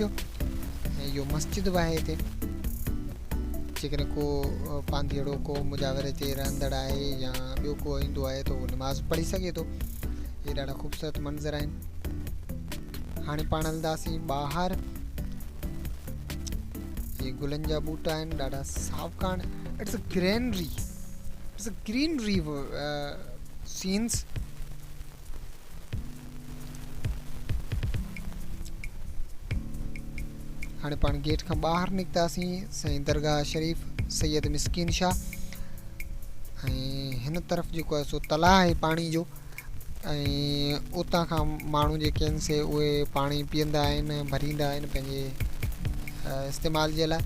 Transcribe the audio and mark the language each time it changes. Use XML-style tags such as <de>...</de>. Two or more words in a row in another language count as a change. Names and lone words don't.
<sd>ऐं इहो मस्जिद बि आहे हिते, जेकॾहिं को पांधीअड़ो को मुजावर हिते रहंदड़ आहे या ॿियो को ईंदो आहे त उहो नमाज़ पढ़ी सघे थो। इहे ॾाढा ख़ूबसूरत मंज़र आहिनि। हाणे पाण हलंदासीं ॿाहिरि। इहे गुलनि जा ॿूटा आहिनि, ॾाढा सावकाण।</sd> <en>It's a greenery scenes.</en> <sd>हाणे पाण गेट खां ॿाहिरि निकितासीं साईं दरगाह शरीफ़ सैयद मिस्किन शाह। ऐं हिन तरफ़ जेको आहे सो तलाउ आहे पाणी जो, ऐं उतां खां माण्हू जेके आहिनि से उहे पाणी पीअंदा आहिनि, भरींदा आहिनि पंहिंजे इस्तेमाल जे लाइ।</sd>